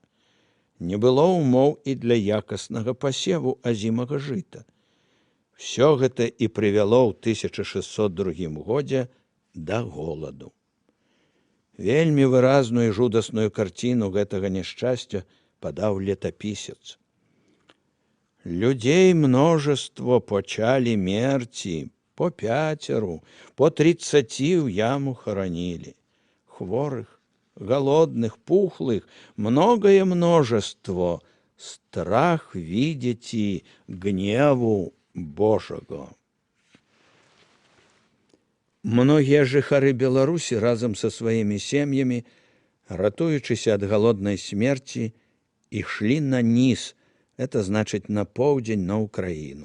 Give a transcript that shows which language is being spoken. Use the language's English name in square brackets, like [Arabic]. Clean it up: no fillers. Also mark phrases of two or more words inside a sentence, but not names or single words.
[Belarusian] Не было ўмоў і для якаснага пасеву азімага жыта. Всё гэта і прывяло ў 1602 годзе да голаду. Вельмі выразную і жудасную карціну гэтага няшчасця падаў летапісец. [Russian] Людей множество почали мерці, по 5, по 30 в яму хоронили. Хворых, голодных, пухлых, многое множество. Страх видите гневу Божого. [Belarusian] Многія жыхары Беларусі разам са сваімі сем'ямі, ратуючыся ад галоднай смерці, ішлі на ніз, это значыць на поўдзень, на Украіну.